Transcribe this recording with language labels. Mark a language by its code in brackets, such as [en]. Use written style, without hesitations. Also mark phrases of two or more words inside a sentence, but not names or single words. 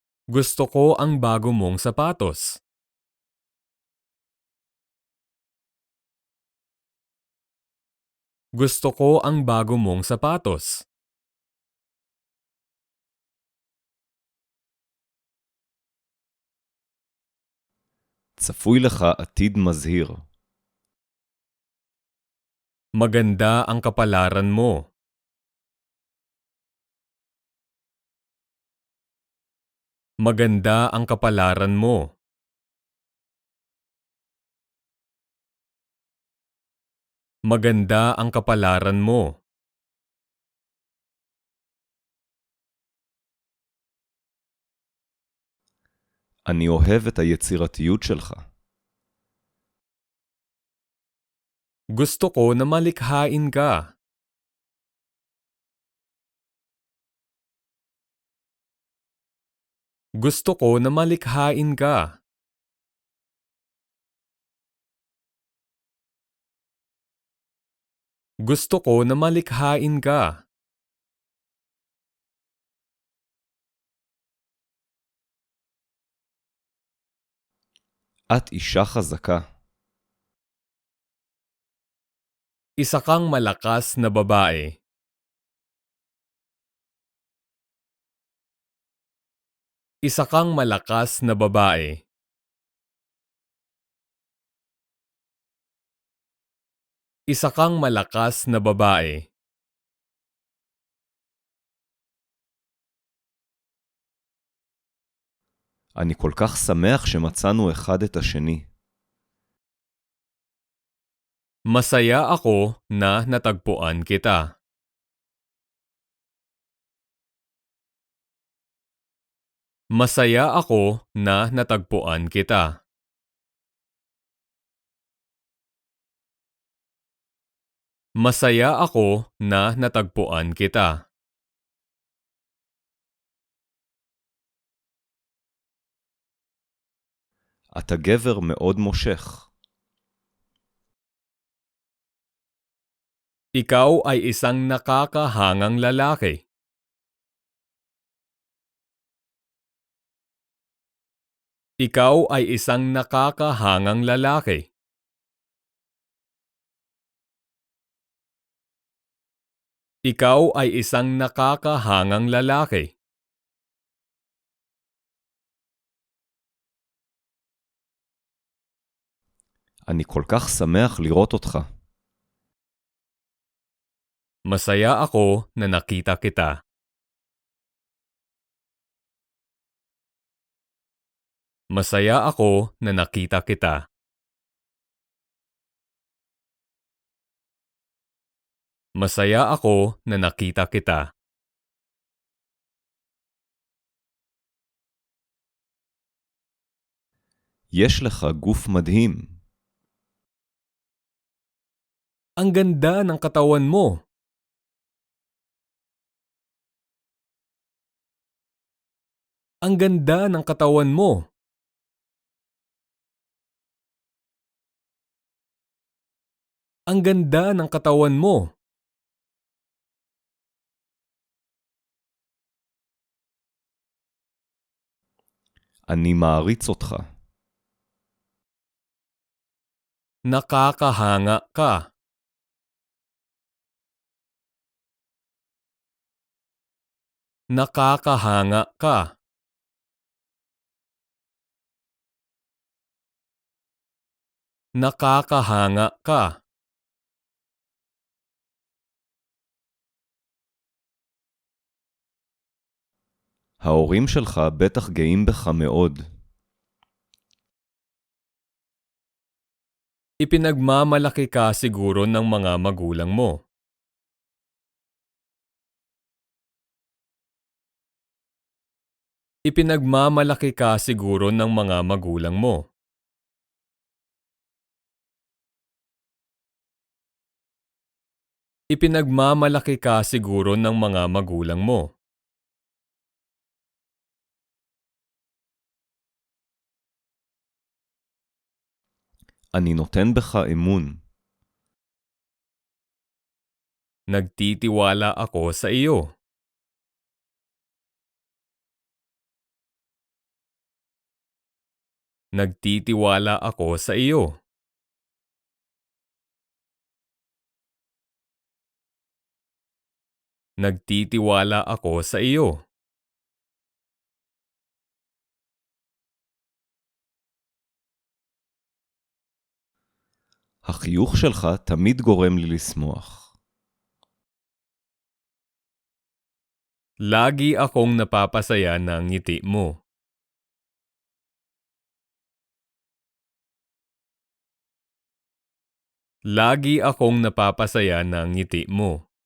[tl] Gusto ko ang bago mong sapatos. Gusto ko ang bago mong sapatos. [he] צפוי לך עתיד מזהיר. [tl] Maganda ang kapalaran mo. Maganda ang kapalaran mo. Maganda ang kapalaran mo. [he] אני אוהב את היצירתיות שלך. [tl] Gusto ko na malikhain ka. Gusto ko na malikhain ka. Gusto ko na malikhain ka. [he] את אישה חזקה. [tl] Isa kang malakas na babae. Isa kang malakas na babae. Isa kang malakas na babae. [he] אני כל כך שמח שמצאנו אחד את השני. [tl] Masaya ako na natagpuan kita. Masaya ako na natagpuan kita. Masaya ako na natagpuan kita. [he] אתה גבר מאוד מושך. [tl] Ikaw ay isang nakakahangang lalaki. Ikaw ay isang nakakahangang lalaki. Ikaw ay isang nakakahangang lalaki. [he] אני כל כך שמח לראות אותך. [tl] Masaya ako na nakita kita. Masaya ako na nakita kita. Masaya ako na nakita kita. [he] יש לך גוף מדהים. [tl] Ang ganda ng katawan mo. Ang ganda ng katawan mo. Ang ganda ng katawan mo. [he] אני מעריץ אותך. [tl] Nakakahanga ka. Nakakahanga ka. Nakakahanga ka. [he] ההורים שלך בטח גאים בך מאוד. [tl] Ipinagmamalaki ka siguro ng mga magulang mo. Ipinagmamalaki ka siguro ng mga magulang mo. Ipinagmamalaki ka siguro ng mga magulang mo. [he] אני נותן בך אמון. [tl] Nagtitiwala ako sa iyo. Nagtitiwala ako sa iyo. Nagtitiwala ako sa iyo. [he] החיוך שלך תמיד גורם לי לשמוח. [tl] Lagi akong napapasaya ng ngiti mo. Lagi akong napapasaya ng ngiti mo.